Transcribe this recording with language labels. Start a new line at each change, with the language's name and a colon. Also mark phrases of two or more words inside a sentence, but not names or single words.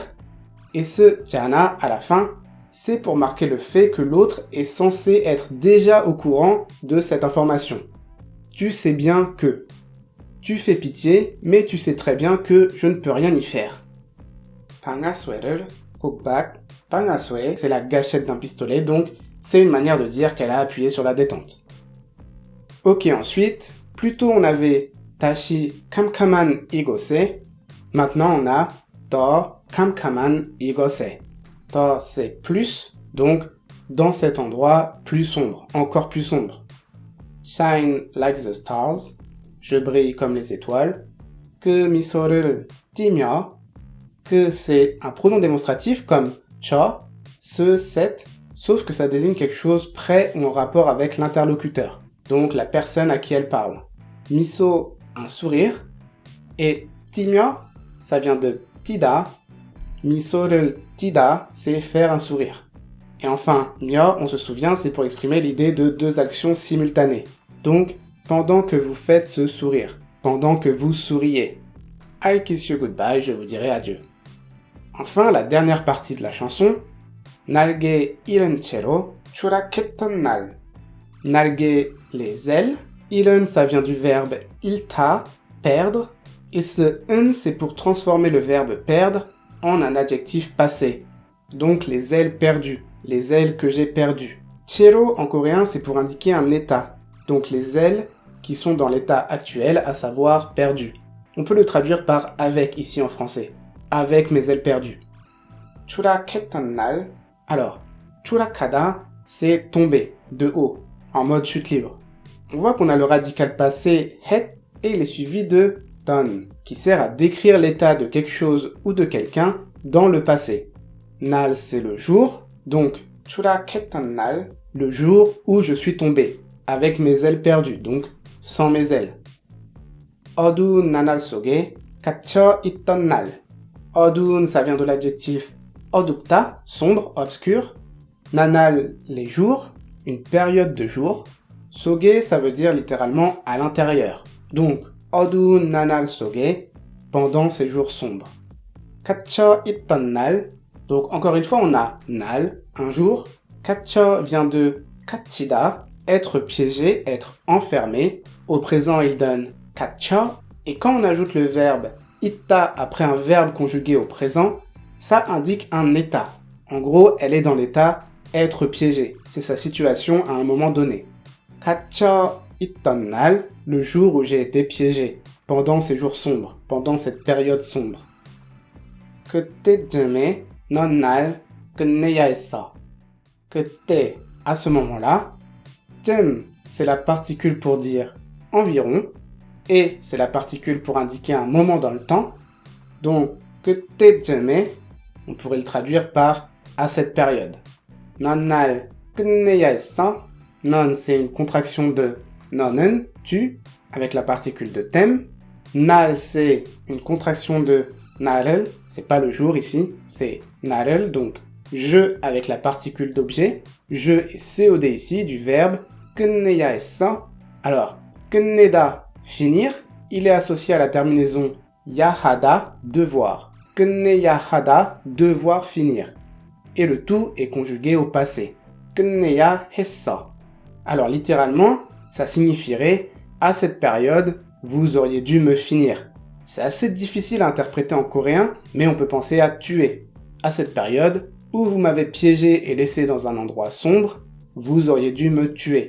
French: Et ce jana à la fin, c'est pour marquer le fait que l'autre est censé être déjà au courant de cette information. Tu sais bien que. Tu fais pitié, mais tu sais très bien que je ne peux rien y faire.
Korean: 방아쇠를 꼭 방아쇠,
French: c'est la gâchette d'un pistolet, donc c'est une manière de dire qu'elle a appuyé sur la détente. Ok, ensuite, plus tôt on avait
Korean: 다시 캄캄한 이곳에.
French: Maintenant on a
Korean: 더 캄캄한 이곳에.
French: 더 c'est plus, donc dans cet endroit plus sombre, encore plus sombre.
English: Shine like the stars.
French: Je brille comme les étoiles.
Korean: 그 미소를 띠며.
French: Que c'est un pronom démonstratif comme 저, ce, cette, sauf que ça désigne quelque chose près ou en rapport avec l'interlocuteur, donc la personne à qui elle parle. 미소, un sourire, et 띠며, ça vient de 띠다.
Korean: 미소를 띠다,
French: c'est faire un sourire. Et enfin, 며, on se souvient, c'est pour exprimer l'idée de deux actions simultanées. Donc, pendant que vous faites ce sourire, pendant que vous souriez.
English: I kiss you goodbye,
French: je vous dirai adieu. Enfin, la dernière partie de la chanson,
Korean: 날개 잃은 채로 추락했던 날. 날개,
French: les ailes. 잃은, ça vient du verbe 잃다, perdre. Et ce un, c'est pour transformer le verbe perdre en un adjectif passé. Donc les ailes perdues, les ailes que j'ai perdues. 채로, en coréen, c'est pour indiquer un état. Donc les ailes qui sont dans l'état actuel, à savoir perdues. On peut le traduire par avec ici en français. Avec mes ailes perdues.
Korean: 추락했던 날.
French: Alors, 추락하다, c'est tomber, de haut, en mode chute libre. On voit qu'on a le radical passé het et il est suivi de 던, qui sert à décrire l'état de quelque chose ou de quelqu'un dans le passé. 날, c'est le jour, donc
Korean: 추락했던 날,
French: le jour où je suis tombé, avec mes ailes perdues, donc sans mes ailes.
Korean: 어두운 나날 속에 갇혀 있던 날. 어두운,
French: ça vient de l'adjectif 어둡다, sombre, obscur. 나날, les jours, une période de jour. Soge, ça veut dire littéralement à l'intérieur. Donc,
Korean: 어두운 나날 속에,
French: pendant ces jours sombres.
Korean: 갇혀 있던 날,
French: donc encore une fois on a 날, un jour. 갇혀 vient de 갇히다, être piégé, être enfermé. Au présent il donne 갇혀. Et quand on ajoute le verbe 있다 après un verbe conjugué au présent, ça indique un état. En gros, elle est dans l'état être piégé. C'est sa situation à un moment donné.
Korean: 갇혀 있던 날,
French: le jour où j'ai été piégé, pendant ces jours sombres, pendant cette période sombre.
Korean: 그때쯤에 넌 날 끝내야 했어. 그때,
French: à ce moment-là. 쯤, c'est la particule pour dire environ. Et, c'est la particule pour indiquer un moment dans le temps. Donc, 그때쯤에, on pourrait le traduire par à cette période.
Korean: 넌 날 끝내야 했어. 넌,
French: c'est une contraction de 너는, tu, avec la particule de thème. 날, c'est une contraction de 날을, c'est pas le jour ici, c'est 날을, donc je avec la particule d'objet. Je et COD ici, du verbe
Korean: 끝내야 했어.
French: Alors, 끝내다, finir, il est associé à la terminaison 야하다, devoir.
Korean: 끝내야 하다,
French: devoir finir. Et le tout est conjugué au passé. 끝내야 했어. Alors littéralement, ça signifierait à cette période, vous auriez dû me finir. C'est assez difficile à interpréter en coréen, mais on peut penser à tuer. À cette période, où vous m'avez piégé et laissé dans un endroit sombre, vous auriez dû me tuer.